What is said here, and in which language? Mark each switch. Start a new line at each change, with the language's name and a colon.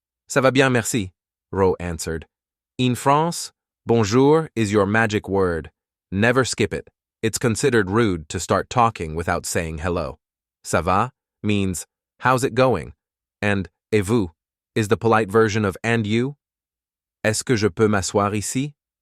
French: Ça va bien, merci,
English: Ro answered. In France, bonjour is your magic word. Never skip it. It's considered rude to start talking without saying hello.
French: Ça va
English: means, how's it going? And
French: et vous
English: is the polite version of and you?
French: Est-ce que je peux m'asseoir ici?